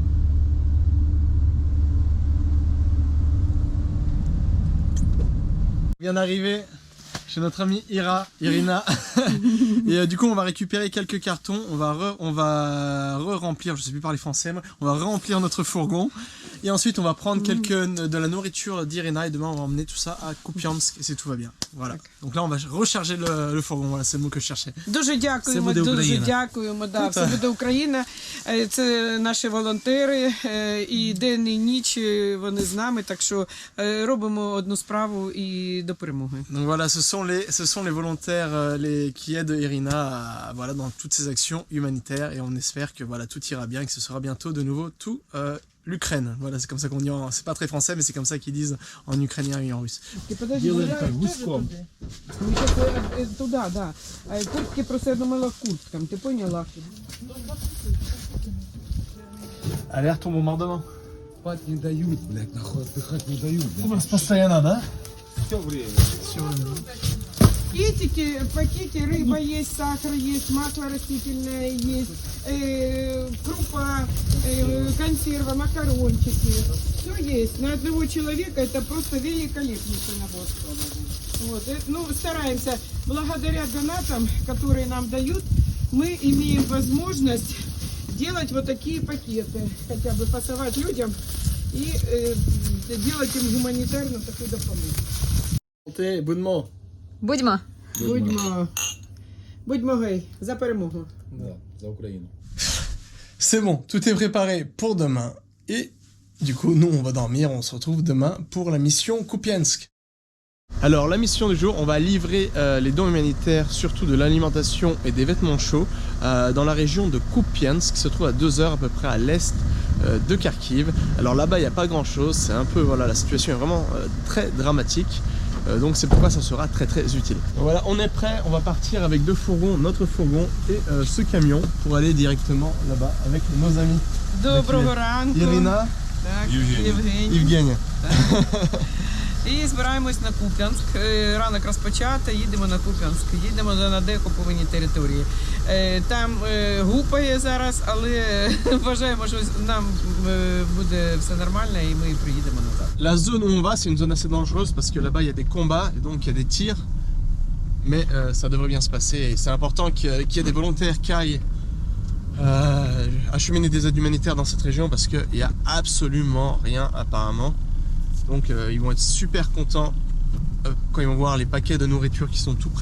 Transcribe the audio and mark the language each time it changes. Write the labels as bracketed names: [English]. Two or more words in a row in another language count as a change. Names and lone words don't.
[French] On vient d'arriver chez notre amie Irina et du coup on va récupérer quelques cartons, on va re-remplir, je sais plus parler français, on va remplir notre fourgon et ensuite on va prendre de la nourriture d'Irina et demain on va emmener tout ça à Kupiansk et si tout va bien. Voilà. Donc là on va recharger le fourgon, voilà c'est le mot que je cherchais. [Ukrainian] Дуже дякуємо, дуже дякуємо. Да, все буде Україна. Це наші волонтери і день і ніч вони з нами, так що робимо одну справу і до перемоги. [French] Donc voilà, ce sont les volontaires qui aident Irina voilà, dans toutes ses actions humanitaires et on espère que voilà, tout ira bien et que ce sera bientôt de nouveau tout l'Ukraine. Voilà, c'est comme ça qu'on dit, c'est pas très français mais c'est comme ça qu'ils disent en ukrainien et en russe. [Russian] Туда, да. Куртки просто я думала курткам, ты поняла? [French] Alerte au bombardement. [Russian] Спать не дают, блядь, нахуй отдыхать не дают, У блядь. вас постоянно, да? Все время. Пакетики, рыба есть, сахар есть, масло растительное есть, крупа, консерва, макарончики. Все есть. На одного человека это просто великолепнейший набор. Вот. Ну, стараемся. Благодаря донатам, которые нам дают, мы имеем возможность делать вот такие пакеты. Хотя бы пасовать людям и делать им гуманитарную такую допомогу. [Ukrainian] Будьмо. Будьмо. Будьмо гей, за перемогу. [Russian] Да, за Украину. [French] C'est bon, tout est préparé pour demain et du coup nous on va dormir, on se retrouve demain pour la mission Kupiansk. Alors la mission du jour, on va livrer les dons humanitaires, surtout de l'alimentation et des vêtements chauds dans la région de Kupiansk qui se trouve à 2 heures à peu près à l'est de Kharkiv. Alors là-bas il n'y a pas grand chose, c'est un peu, voilà, la situation est vraiment très dramatique. Donc c'est pourquoi ça sera très utile. Donc voilà, on est prêt, on va partir avec 2 fourgons, notre fourgon et ce camion pour aller directement là-bas avec nos amis. [Ukrainian] Доброго ранку. Irina, Так, Євгеній. Evgenia. І збираємось на Куп'янськ. Ранок розпочато, їдемо на Куп'янськ. Їдемо на деокуповані території. Там гупає зараз, але вважаємо, що нам буде все нормально і ми приїдемо назад. [French] La zone où on va, c'est une zone assez dangereuse parce que là-bas il y a des combats et donc il y a des tirs. Mais ça devrait bien se passer et c'est important qu'il y ait des volontaires qui aillent acheminer des aides humanitaires dans cette région parce qu'il n'y a absolument rien apparemment. Donc ils vont être super contents quand ils vont voir les paquets de nourriture qui sont tout prêts.